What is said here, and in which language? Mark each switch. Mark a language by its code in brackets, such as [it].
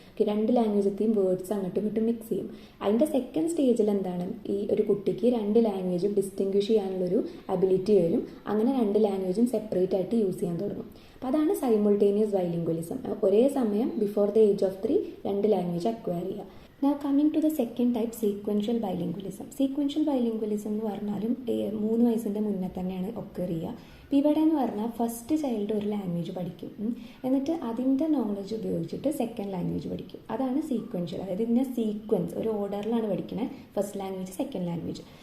[ml] Okay, 2 ലാംഗ്വേജത്തെയും words അങ്ങോട്ടും ഇങ്ങോട്ടും mix ചെയ്യും. അതിൻ്റെ സെക്കൻഡ് സ്റ്റേജിൽ എന്താണ്, ഈ ഒരു കുട്ടിക്ക് 2 ലാംഗ്വേജും ഡിസ്റ്റിങ്വിഷ് ചെയ്യാനുള്ളൊരു അബിലിറ്റി വരും. അങ്ങനെ 2 ലാംഗ്വേജും സെപ്പറേറ്റ് ആയിട്ട് യൂസ് ചെയ്യാൻ തുടങ്ങും. അപ്പോൾ അതാണ് സൈമുൾട്ടേനിയസ് ബൈലിംഗ്വലിസം. ഒരേ സമയം [en] before the age of 3 [ml] 2 language acquire ചെയ്യുക. [en] Now coming to the second type, sequential bilingualism. [ml] Sequential bilingualism എന്ന് പറഞ്ഞാലും 3 വയസ്സിൻ്റെ മുന്നേ തന്നെയാണ് ഒക്കർ ചെയ്യുക. അപ്പോൾ ഇവിടെ എന്ന് പറഞ്ഞാൽ ഫസ്റ്റ് ചൈൽഡ് ഒരു ലാംഗ്വേജ് പഠിക്കും, എന്നിട്ട് അതിൻ്റെ നോളജ് ഉപയോഗിച്ചിട്ട് സെക്കൻഡ് ലാംഗ്വേജ് പഠിക്കും. അതാണ് സീക്വൻഷ്യൽ. അതായത് ഇതിൻ്റെ സീക്വൻസ് ഒരു ഓർഡറിലാണ് പഠിക്കുന്നത്, ഫസ്റ്റ് ലാംഗ്വേജ് സെക്കൻഡ് ലാംഗ്വേജ്.